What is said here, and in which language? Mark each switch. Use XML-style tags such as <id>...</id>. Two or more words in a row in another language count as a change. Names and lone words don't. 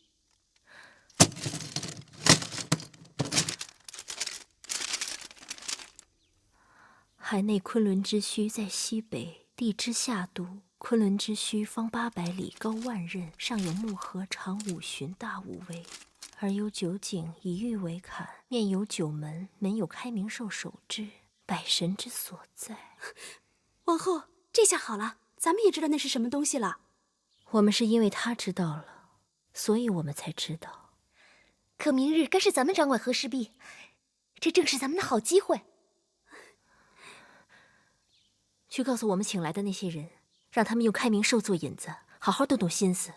<zh>海內昆侖之墟在西北，地之下都。昆侖之墟方800里，高10000仞，上有木河，長5旬，大5圍，而有9井，以玉為坎，面有9門，門有開明獸守之，百神之所在。王後，這下好了，咱們也知道那是什麼東西了。我們是因為他知道了，所以我們才知道。可明日該是咱們掌管和氏璧，這正是咱們的好機會。去告訴我們請來的那些人，讓他們用開明獸做引子，好好动动心思。</zh>